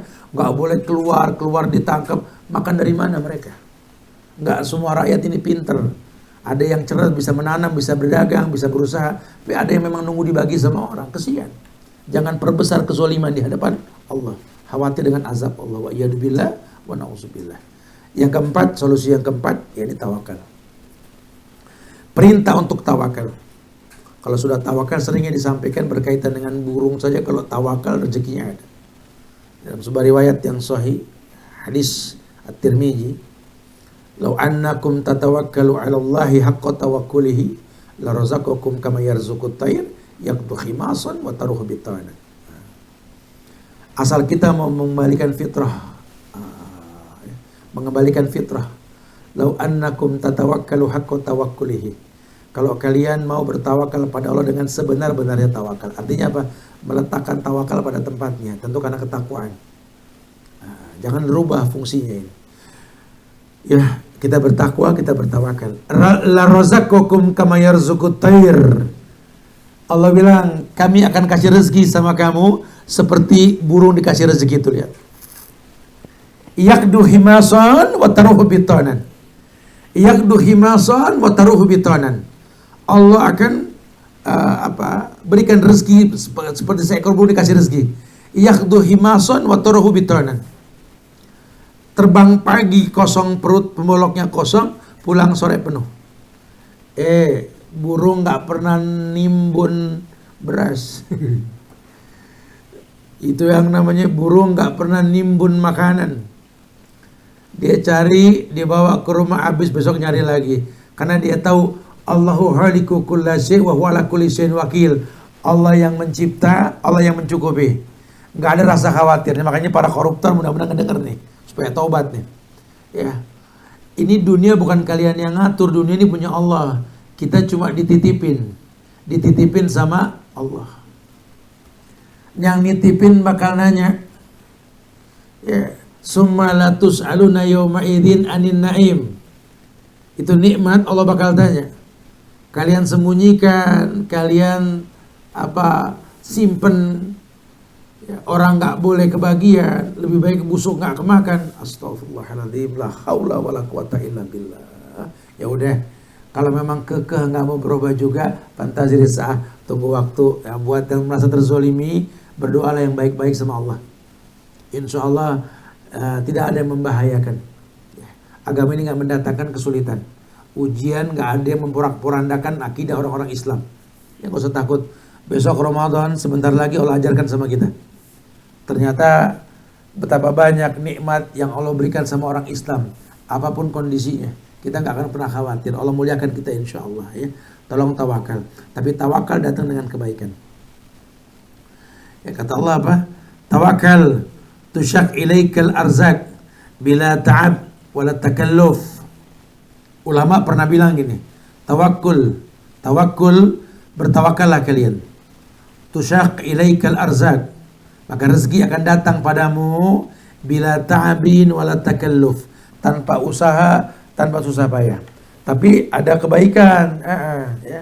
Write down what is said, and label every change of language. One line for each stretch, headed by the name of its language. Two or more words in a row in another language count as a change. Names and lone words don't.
Indonesian: Gak boleh keluar ditangkap. Makan dari mana mereka? Gak semua rakyat ini pinter. Ada yang cerdas, bisa menanam, bisa berdagang, bisa berusaha. Tapi ada yang memang nunggu dibagi sama orang. Kesian. Jangan perbesar kezaliman di hadapan Allah. Khawatir dengan azab Allah.
Arabic: والعياذ بالله ونعوذ بالله.
Indonesian: Yang keempat, solusi yang keempat, yakni tawakal. Perintah untuk tawakal. Kalau sudah tawakal seringnya disampaikan berkaitan dengan burung saja. Kalau tawakal rezekinya ada. Dalam sebuah riwayat yang sahih, hadis At-Tirmidzi,
Arabic: "لو أنكم تتوكلون على الله حق توكله لرزقكم كما يرزق الطير تغدو خماصا وتروح بطانا."
Indonesian: Asal kita mau mengembalikan fitrah,
Arabic: لو أنكم تتوكلون حق توكله,
Indonesian: Kalau kalian mau bertawakal pada Allah dengan sebenar-benarnya tawakal. Artinya apa? Meletakkan tawakal pada tempatnya. Tentu karena ketakwaan. Nah, jangan rubah fungsinya ini. Ya, kita bertakwa, kita bertawakal.
Arabic: لرزقكم كما يرزق الطير.
Indonesian: Allah bilang, kami akan kasih rezeki sama kamu seperti burung dikasih rezeki itu, lihat.
Arabic: تغدو خماصا وتروح بطانا. تغدو خماصا وتروح بطانا.
Indonesian: Allah akan berikan rezeki seperti seekor burung dikasih rezeki.
Arabic: تغدو خماصا وتروح بطانا.
Indonesian: Terbang pagi kosong perut, pemboloknya kosong, pulang sore penuh. Burung nggak pernah nimbun beras. Itu yang namanya burung nggak pernah nimbun makanan. Dia cari, dibawa ke rumah, habis besok nyari lagi. Karena dia tahu
Arabic: الله خالق كل شيء وهو على كل شيء وكيل.
Indonesian: Allah yang mencipta, Allah yang mencukupi. Nggak ada rasa khawatir. Makanya para koruptor mudah-mudahan ngedenger nih, supaya taubat nih. Ya. Ini dunia bukan kalian yang ngatur, dunia ini punya Allah. Kita cuma dititipin sama Allah. Yang nitipin bakal nanya,
Arabic: ya, ثم لتسألن يومئذ عن النعيم.
Indonesian: Itu nikmat, Allah bakal tanya. Kalian sembunyikan, kalian simpen, ya, orang nggak boleh kebagian, lebih baik busuk nggak kemakan. Astagfirullahaladzim,
Arabic: لا حول ولا قوة إلا بالله.
Indonesian: Ya udah, kalau memang kekeh nggak mau berubah juga,
Arabic: فانتظر الساعة,
Indonesian: tunggu waktu. Ya, buat yang merasa terzolimi, berdoalah yang baik-baik sama Allah. Insya Allah tidak ada yang membahayakan. Ya, agama ini nggak mendatangkan kesulitan. Ujian nggak ada yang memporak-porandakan akidah orang-orang Islam. Ya, nggak usah takut. Besok Ramadan sebentar lagi Allah ajarkan sama kita. Ternyata betapa banyak nikmat yang Allah berikan sama orang Islam, apapun kondisinya. Kita nggak akan pernah khawatir. Allah muliakan kita insya Allah. Ya, tolong tawakal. Tapi tawakal datang dengan kebaikan. Ya, kata Allah apa?
Arabic: توكل تساق إليك الأرزاق بلا تعب ولا تكلف.
Indonesian: Ulama pernah bilang gini, tawakul, bertawakallah kalian.
Arabic: تساق إليك الأرزاق,
Indonesian: maka rezeki akan datang padamu
Arabic: بلا تعب ولا تكلف,
Indonesian: tanpa usaha, tanpa susah payah. Tapi ada kebaikan. Ya.